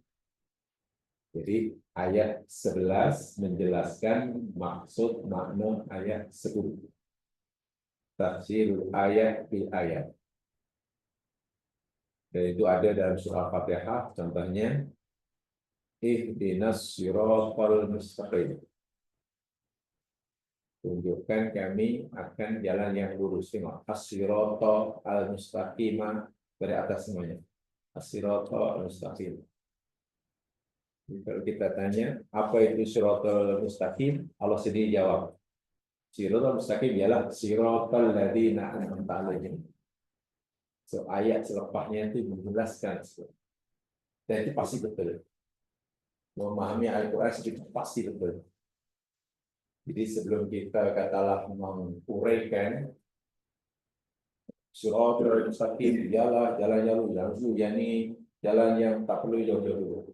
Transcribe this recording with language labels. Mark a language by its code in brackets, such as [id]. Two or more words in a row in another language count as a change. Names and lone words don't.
[ms] Jadi ayat 11 menjelaskan maksud makna ayat 10. [ar] تفسير الآية بالآية. [ms] Dan itu ada dalam surah Fatihah, contohnya [ar] اهدنا الصراط المستقيم. [ms] Tunjukkan kami akan jalan yang lurus. Tengok, [ar] الصراط المستقيمة [ms] dari atas semuanya. [ar] الصراط المستقيم. [ms] Kalau kita tanya, apa itu [ar] الصراط المستقيم? [ms] Allah sendiri jawab. [ar] الصراط المستقيم ialah صراط الذين أنعمت عليهم. [ms] So, ayat selepasnya itu menjelaskan dan itu pasti betul. Memahami Al-Quran itu pasti betul. Jadi sebelum kita katalah menguraikan [ar] الصراط المستقيم, [ms] jalan lurus, yakni jalan yang tak perlu jauh-jauh.